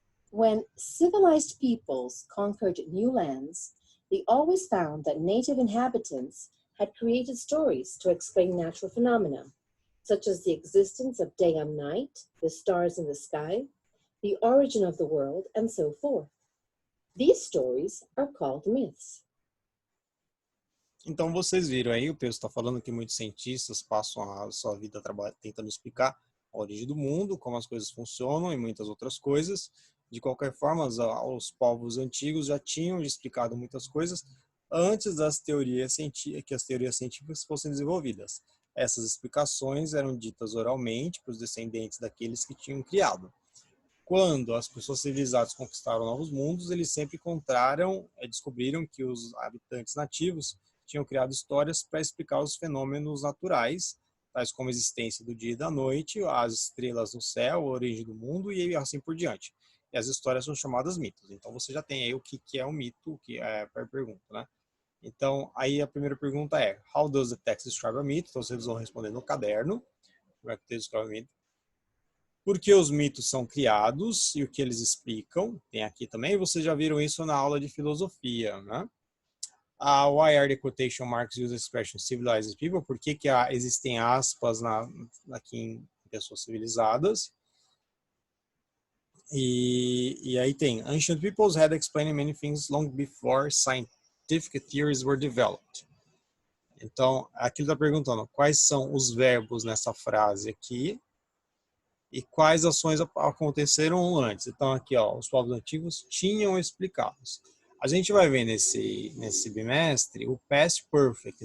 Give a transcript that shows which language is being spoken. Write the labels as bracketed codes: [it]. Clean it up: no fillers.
[en] When civilized peoples conquered new lands, they always found that native inhabitants had created stories to explain natural phenomena, such as the existence of day and night, the stars in the sky, the origin of the world, and so forth. These stories are called myths. [pt] Então vocês viram aí, o texto está falando que muitos cientistas passam a sua vida tentando explicar a origem do mundo, como as coisas funcionam e muitas outras coisas. De qualquer forma, os povos antigos já tinham explicado muitas coisas antes que as teorias científicas fossem desenvolvidas. Essas explicações eram ditas oralmente para os descendentes daqueles que tinham criado. quando as pessoas civilizadas conquistaram novos mundos, eles sempre descobriram que os habitantes nativos tinham criado histórias para explicar os fenômenos naturais, tais como a existência do dia e da noite, as estrelas no céu, a origem do mundo e assim por diante. E as histórias são chamadas mitos. Então você já tem aí o que é um mito, o que é a pergunta, né? Então, aí a primeira pergunta é: [en] How does the text describe a myth? [pt] Então vocês vão responder no caderno. Como é que o texto descreve a myth? Por que os mitos são criados e o que eles explicam? Tem aqui também, vocês já viram isso na aula de filosofia, né? [en] Why are the quotation marks used expression civilized people? [pt] Por que existem aspas aqui em pessoas civilizadas? E aí tem, [en] ancient peoples had explained many things long before scientific theories were developed. [pt] Então, aqui ele está perguntando quais são os verbos nessa frase aqui e quais ações aconteceram antes. Então, aqui, ó, os povos antigos tinham explicados. A gente vai ver nesse bimestre o past perfect.